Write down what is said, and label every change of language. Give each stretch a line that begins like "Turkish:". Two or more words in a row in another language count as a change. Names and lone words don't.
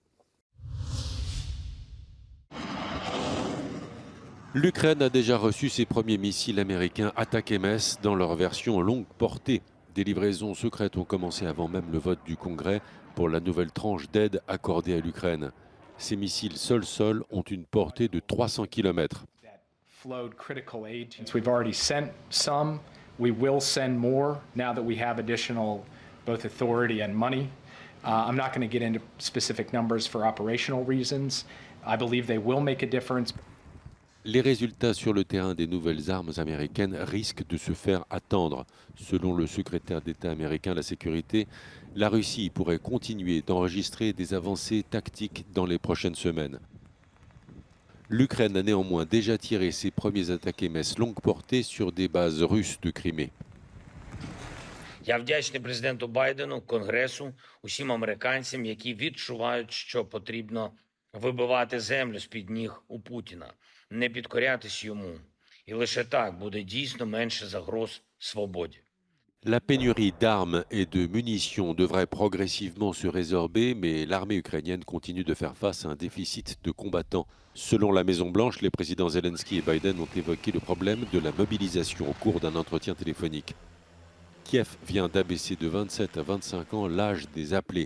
French: L'Ukraine a déjà reçu ses premiers missiles américains Attack-MS dans leur version longue portée. Des livraisons secrètes ont commencé avant même le vote du Congrès pour la nouvelle tranche d'aide accordée à l'Ukraine. Ces missiles sol-sol ont une portée de 300 km.
English: We will send more now that we have additional both authority and money. I'm not going to get into specific numbers for operational reasons. I believe they will make a difference.
French: Les résultats sur le terrain des nouvelles armes américaines risquent de se faire attendre. Selon le secrétaire d'État américain à la sécurité, la Russie pourrait continuer d'enregistrer des avancées tactiques dans les prochaines semaines. L'Ukraine a néanmoins déjà tiré ses premiers Attack-MS longue portée sur des bases russes de Crimée.
Ukrainian: Я вдячний президенту Байдену, Конгресу, усім американцям, які відчувають, що потрібно вибивати землю з-під ніг у Путіна, не підкорятись йому. І лише так буде дійсно менше загроз свободі.
French: La pénurie d'armes et de munitions devrait progressivement se résorber, mais l'armée ukrainienne continue de faire face à un déficit de combattants. Selon la Maison-Blanche, les présidents Zelensky et Biden ont évoqué le problème de la mobilisation au cours d'un entretien téléphonique. Kiev vient d'abaisser de 27 à 25 ans l'âge des appelés.